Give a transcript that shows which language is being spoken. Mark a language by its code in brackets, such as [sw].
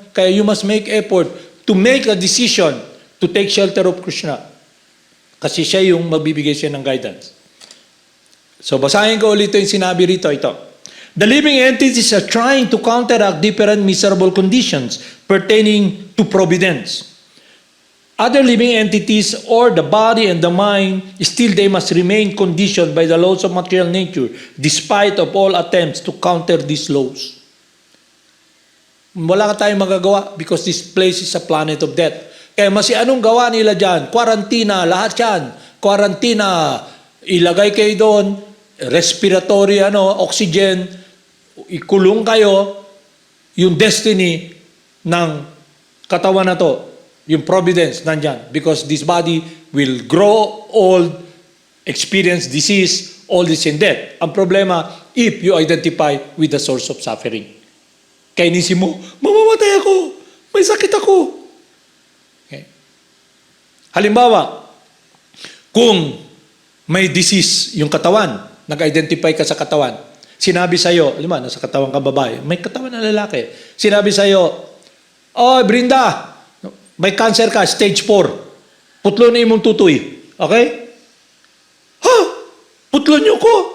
[tl] Kaya [en] you must make effort to make a decision to take shelter of Krishna. [tl] Kasi siya yung magbibigay siya ng guidance. So basahin ko ulit yung sinabi rito. Ito. [en] The living entities are trying to counteract different miserable conditions pertaining to providence. Other living entities or the body and the mind, still they must remain conditioned by the laws of material nature despite of all attempts to counter these laws. [tl] Wala ka tayong magagawa [en] because this place is a planet of death. [tl] Kaya anong gawa nila dyan? Quarantina, lahat yan. Quarantina, ilagay kayo doon, respiratory, oxygen, ikulong kayo, yung destiny ng katawan na to, yung providence nandyan. [en] Because this body will grow old, experience disease, all this and death. Ang problema, if you identify with the source of suffering. [tl] Kaya inisip mo, mamamatay ako, may sakit ako. Okay. Halimbawa, kung may disease yung katawan, nag-identify ka sa katawan, sinabi sa'yo, nasa katawan ka babae, may katawan na lalaki, sinabi sa'yo, oh, Brinda, may cancer ka, stage 4, [ceb] putlo na imong tutoy. [tl] Okay? Ha? [ceb] Putlo niyo ko?